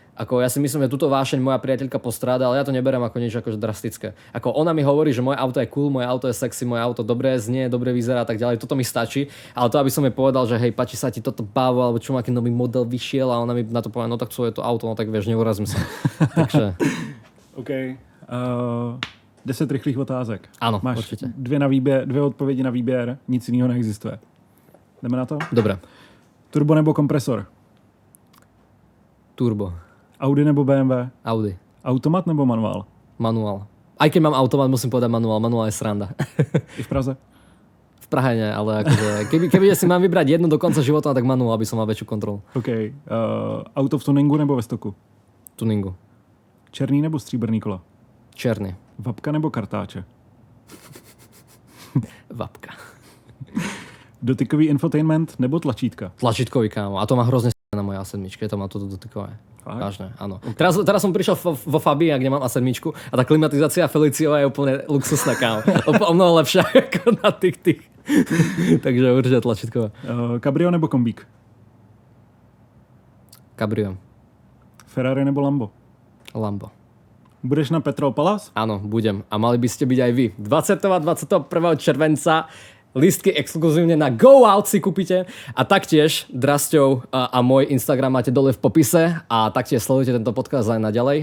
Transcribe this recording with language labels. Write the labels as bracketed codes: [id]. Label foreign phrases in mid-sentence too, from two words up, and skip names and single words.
[sk] Takže Ako ja si myslím, že túto vášeň moja priateľka postráda, ale ja to neberiem ako niečo akože drastické. Ako ona mi hovorí, že moje auto je cool, moje auto je sexy, moje auto dobre znie, dobre vyzerá a tak ďalej. Toto mi stačí, ale to aby som jej povedal, že hej, páči sa ti toto bávo, alebo čo, aký nový model vyšiel a ona mi na to povie, no tak čo je to auto, no tak vieš, neurazím sa. Takže [cs] OK. 10 rychlých otázek. [sk] áno, [cs] Máš [sk] určite. [cs] dvě odpovědi na výběr, nic jiného neexistuje. Jdeme na to? [sk] Dobre. [cs] Turbo nebo kompresor? [sk] Turbo. [cs] Audi nebo BMW? [sk] Audi. [cs] Automat nebo manuál? [sk] Manuál. Aj keď mám automat, musím povedať manuál. Manuál je sranda. [cs] I v Praze? [sk] V Prahe nie, ale akože, keby si mám vybrať jednu do konca života, tak manuál, aby som mal väčšiu kontrolu. [cs] OK. Auto v tuningu nebo ve stoku? [sk] Tuningu. [cs] Černý nebo stříbrný kola? Černý. Vapka nebo kartáče? [sk] Vapka. [cs] Dotykový infotainment nebo tlačítka? Tlačítkový, [sk] kámo. A to má hrozne na mojej A7. To má toto dotykové. [cs] Fakt? [sk] Vážne, áno. Teraz som prišiel vo Fabii, kde mám A7 a tá klimatizácia Feliciova je úplne luxusná, kámo. O mnoho lepšia ako na tých. Takže určite tlačítkové. [cs] Cabrio nebo kombík? [sk] Cabrio. [cs] Ferrari nebo Lambo? [sk] Lambo. [cs] Budeš na Petrol Palace? [sk] Áno, budem. A mali by ste byť aj vy. 20. a 21. červenca lístky exkluzívne na Go Out si kúpite a taktiež Drasťov a môj Instagram máte dole v popise a taktiež sledujte tento podcast aj naďalej.